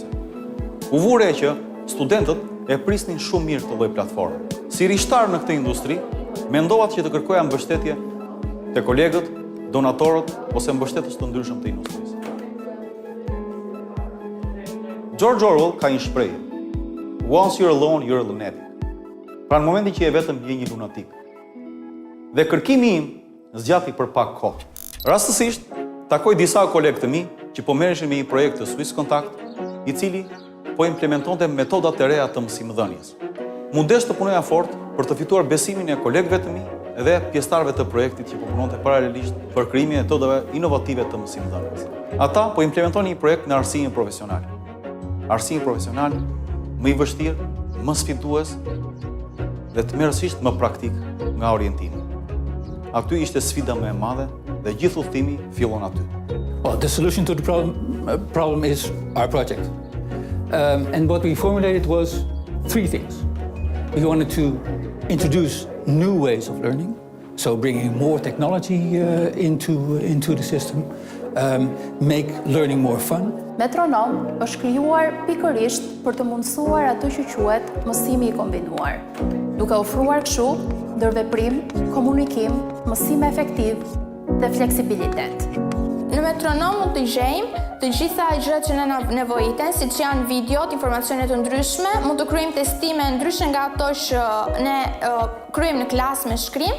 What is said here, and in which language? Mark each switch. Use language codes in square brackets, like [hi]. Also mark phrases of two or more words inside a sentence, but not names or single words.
[sq] U vure që studentët e prisnin shumë mirë këtë lloj platforme. Si rishtar në këtë industri, mendova që të kërkoja mbështetje te kolegët, donatorët ose mbështetës të ndryshëm të industrisë. George Orwell ka një shprehje: [en] Once you're alone, you're a lunatic. [sq] Pra në momentin që je vetëm, je një lunatik. Dhe kërkimi im zgjati për pak kohë. Rastësisht, takoj disa kolegë të mi që po merreshin me një projekt të Swiss Contact, i cili po implementonte metodat e reja të mësimdhënies. Mundesh të punoja fort për të fituar besimin e kolegëve të mi dhe pjesëtarëve të projektit që po punonte paralelisht për krijimin e metodave inovative të mësimdhënies. Ata po implementonin një projekt në arsimin profesional. Arsimi profesional më i vështirë, më sfidues dhe tmerrësisht më praktik nga orientimi. Aty ishte sfida më e madhe dhe gjithë udhëtimi fillon aty. [en] Well, the solution to the problem is our project. And what we formulated was 3 things. We wanted to introduce new ways of learning, so bringing more technology into the system, make learning more fun. [sq] Metronom është krijuar pikërisht për të mundësuar atë që quhet mësimi i kombinuar, duke ofruar kështu ndërveprim, komunikim, mësim efektiv dhe fleksibilitet. Në Metronom mund të gjejmë të gjitha gjërat që na nevojiten, siç janë videot, informacione të ndryshme, mund të kryejmë testime ndryshe nga ato që ne kryejmë në klasë me shkrim.